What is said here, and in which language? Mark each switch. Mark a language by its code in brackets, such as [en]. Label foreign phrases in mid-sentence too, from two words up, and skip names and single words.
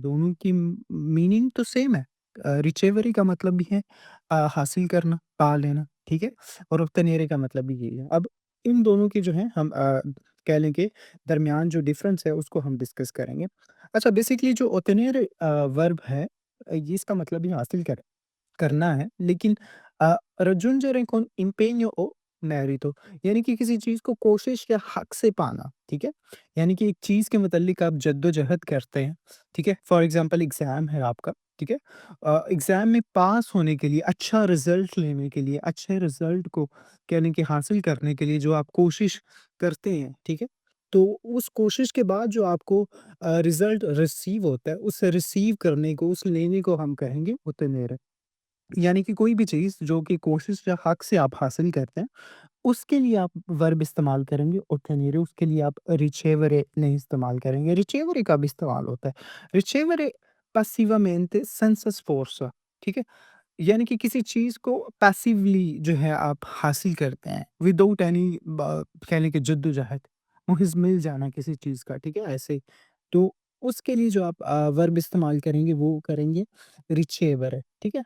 [hi] दोनों की मीनिंग तो सेम है। रिकवरी का मतलब भी है हासिल करना, पा लेना, ठीक है? और ऑब्टेनेरे का मतलब भी यही है। अब इन दोनों की जो है हम कह लें कि दरमियान जो डिफरेंस है उसको हम डिस्कस करेंगे। अच्छा, बेसिकली जो ऑब्टेनेरे वर्ब है, ये इसका मतलब भी हासिल करना है, लेकिन [it] raggiungere con impegno o merito, [hi] यानी कि किसी चीज़ को कोशिश या हक से पाना, ठीक है? यानी कि एक चीज़ के मुतल्लिक आप जद्दोजहद करते हैं, ठीक है? [en] for example [hi] एग्ज़ाम है आपका, ठीक है? एग्ज़ाम में पास होने के लिए, अच्छा रिज़ल्ट लेने के लिए, अच्छे रिज़ल्ट को यानी कि हासिल करने के लिए जो आप कोशिश करते हैं, ठीक है? तो उस कोशिश के बाद जो आपको [en] result receive [hi] होता है, उस रिसीव करने को, उस लेने को हम कहेंगे ottenere। यानी कि कोई भी चीज़ जो कि कोशिश या हक़ से आप हासिल करते हैं, उसके लिए आप वर्ब इस्तेमाल करेंगे ottenere, उसके लिए आप ricevere नहीं इस्तेमाल करेंगे। ricevere का भी इस्तेमाल होता है। [it] ricevere passivamente senza sforzo, [hi] ठीक है? यानी कि किसी चीज़ को पैसिवली जो है आप हासिल करते हैं, [en] without any [hi] कह लें कि जद्दोजहद, मुहिज़ मिल जाना किसी चीज़ का, ठीक है? ऐसे। तो उसके लिए जो आप वर्ब इस्तेमाल करेंगे वो करेंगे रिचेवर, ठीक है?